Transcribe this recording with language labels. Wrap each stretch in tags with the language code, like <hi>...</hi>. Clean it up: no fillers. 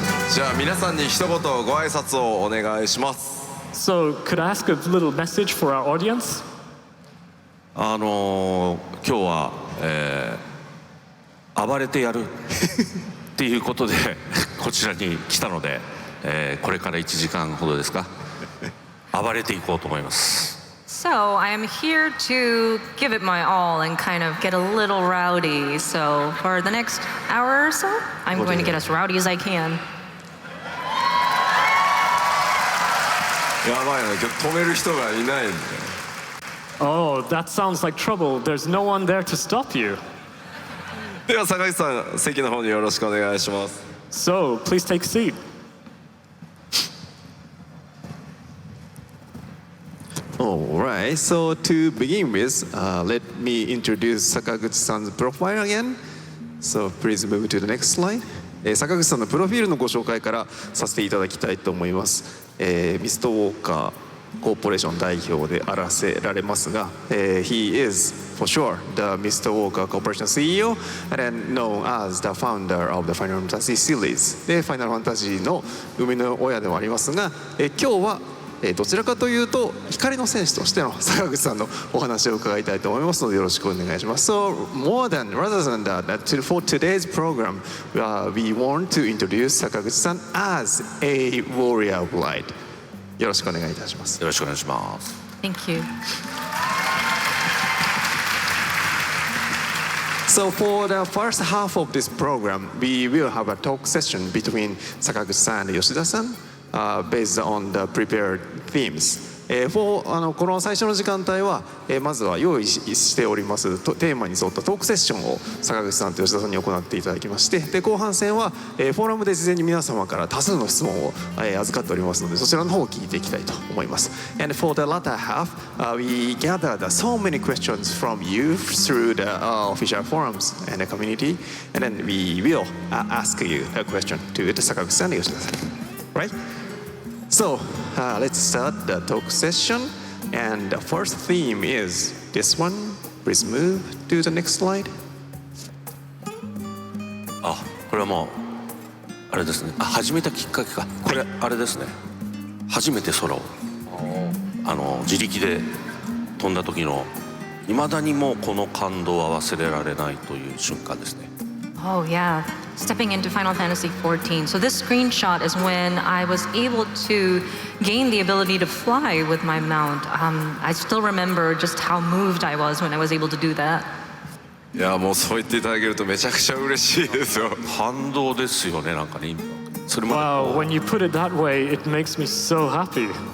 <ja>じゃあ皆さんに一言ご挨拶をお願いします。</ja> <en>So could I ask a little message for our audience?</en> <ja>今日は、暴れてやるっていうことでこちらに来たので、これから1時間ほどですか暴れていこうと思います。</ja> <en>So I am here to give it my all and kind of get a little rowdy. So for the next hour or so, I'm going to get as rowdy as I can.</en> <ja>やばいな、今日止める人がいないんだよ。</ja> <en>Oh, that sounds like trouble. There's no one there to stop you.</en> <ja>では坂口さん、席の方によろしくお願いします。</ja> <en>So please take a seat. Alright, so to begin with, let me introduce Sakaguchi-san's profile again. So please move to the next slide.</en> <ja>坂口さんのプロフィールのご紹介からさせていただきたいと思います。ミストウォーカーコーポレーション代表であらせられますが、</ja> <en>He is for sure the Mr. Walker Corporation CEO and then known as the founder of the Final Fantasy series</en> <ja>でファイナルファンタジーの生みの親ではありますが、今日はどちらかというと光の戦士としての坂口さんのお話を伺いたいと思いますのでよろしくお願いします。</ja> <en>So rather than that, for today's program, we want to introduce 坂口さん as a warrior of light.</en> <ja>よろしくお願いいたします。よろしくお願いします。</ja> <en>Thank you. So for the first half of this program, we will have a talk session between Sakaguchi-san and Yoshida-san, based on the prepared themes.</en> <ja>この最初の時間帯は、まずは用意しておりますテーマに沿ったトークセッションを坂口さんと吉田さんに行っていただきまして、で後半戦は、フォーラムで事前に皆様から多数の質問を、預かっておりますので、そちらの方を聞いていきたいと思います。</ja> <en>And for the latter half, we gathered so many questions from you through the official forums and the community, and then we will ask you a question to the 坂口さんand 吉田さん。 Right? So let's start the talk session, and the first theme is this one. Please move to the next slide.</en> <ja>これはもうあれですね。始めたきっかけか。これあれですね。初めて空を自力で飛んだ時の未だにもうこの感動は忘れられないという瞬間ですね。</ja> <en>Oh, yeah. Stepping into Final Fantasy XIV. So this screenshot is when I was able to gain the ability to fly with my mount. I still remember just how moved I was when I was able to do that.</en> <ja>いやもうそう言っていただけるとめちゃくちゃ嬉しいですよ。反動ですよね、なんかね。それまで</ja> <en>Wow, when you put it that way, it makes me so happy.</en>